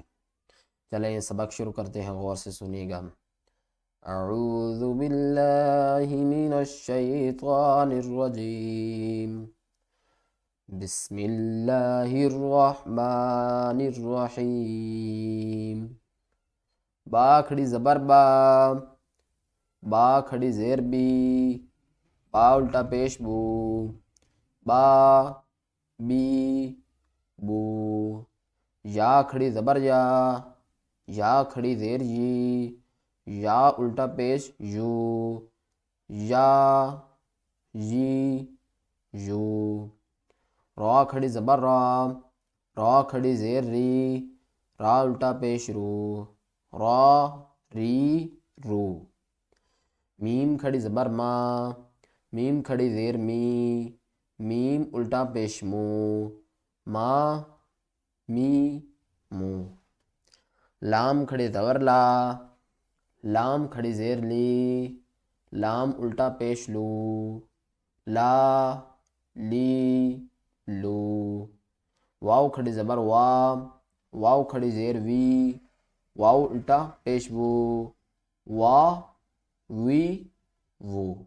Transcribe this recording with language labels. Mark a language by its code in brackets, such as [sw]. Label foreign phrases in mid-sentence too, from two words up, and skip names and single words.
[ur] چلیں یہ سبق شروع کرتے ہیں، غور سے سنیے گا۔ [ar] اعوذ باللہ من الشیطان الرجیم، بسم اللہ الرحمن الرحیم۔ [ur] با کھڑی زبر با، با کھڑی زیر بی، با الٹا پیش بو، با بی بو۔ یا کھڑی زبر یا، یا کھڑی زیر یی، یا الٹا پیش یو، یا یی یو۔ را کھڑی زبر را، را کھڑی زیر ری، را الٹا پیش رو، را ری رو۔ میم کھڑی زبر ما، میم کھڑی زیر می، میم الٹا پیش مو، ما می مو۔ لام کھڑی زبر لا، لام کھڑی زیر لی، لام الٹا پیش لو، لا لی لو۔ واو کھڑی زبر وا، واو کھڑی زیر وی، واو الٹا پیش وو، وا وی وو۔